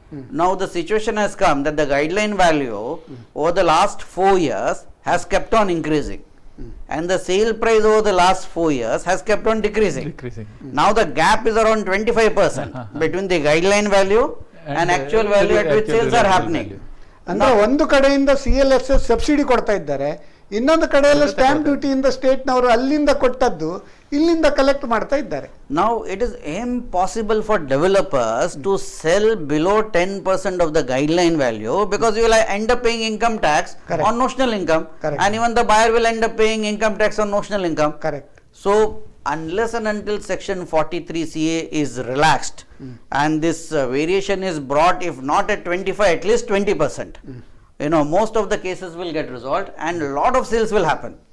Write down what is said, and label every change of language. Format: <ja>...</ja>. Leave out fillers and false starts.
<en>Now the situation has come that the guideline value over the last 4 years has kept on increasing, and the sale price over the last 4 years has kept on decreasing. Now the gap is around 25% between the guideline value and actual value at which sales are happening.</en> <kn>ಅಂದ್ರೆ ಒಂದು ಕಡೆಯಿಂದ CLSS subsidy ಕೊಡ್ತಾ ಇದ್ದಾರೆ, ಇನ್ನೊಂದು ಕಡೆಯಲ್ಲ stamp ಡ್ಯೂಟಿಯಿಂದ ಸ್ಟೇಟ್ನವರು ಅಲ್ಲಿಂದ ಕೊಟ್ಟದ್ದು ಇಲ್ಲಿಂದ ಕಲೆಕ್ಟ್ ಮಾಡ್ತಾ ಇದ್ದಾರೆ.</kn> <en>Now it is impossible for developers to sell below 10% of the guideline value because you will end up paying income tax on notional income, and even the buyer will end up paying income tax on notional income. So unless and until section 43CA is relaxed and this variation is brought, if not at 25, at least 20%, most of the cases will get resolved and a lot of sales will happen.</en>